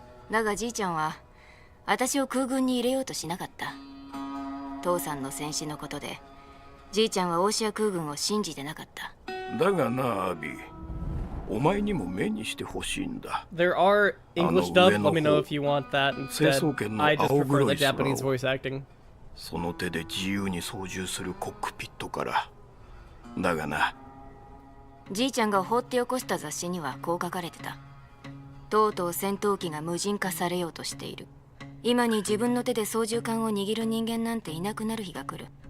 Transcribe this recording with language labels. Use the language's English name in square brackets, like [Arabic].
[Japanese] だがじいちゃんは私を空軍に入れようとしなかった。父さんの戦死のことでじいちゃんはオーシア空軍を信じてなかった。だがな、アビー、お前にも目にしてほしいんだ。 [English] There are English dub. Let me know if you want that instead. I just prefer the Japanese voice acting. [Japanese] その手で自由に操縦するコックピットから。だがな、じいちゃんが放って起こした雑誌にはこう書かれてた。とうとう戦闘機が無人化されようとしている。今に自分の手で操縦桿を握る人間なんていなくなる日が来る。